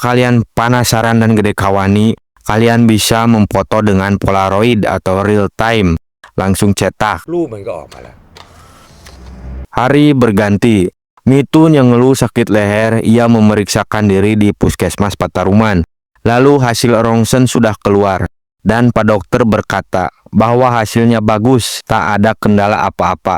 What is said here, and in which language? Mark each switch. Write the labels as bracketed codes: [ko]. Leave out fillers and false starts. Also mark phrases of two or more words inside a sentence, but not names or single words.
[id] kalian penasaran dan gede kawani, kalian bisa memfoto dengan Polaroid atau [en] real time, [id] langsung cetak. [th] รูปมันก็ออกมาแล้ว [id] Hari berganti. Mitun yang ngeluh sakit leher, ia memeriksakan diri di puskesmas Pataruman. Lalu hasil rongsen sudah keluar. Dan Pak Dokter berkata bahwa hasilnya bagus, tak ada kendala apa-apa.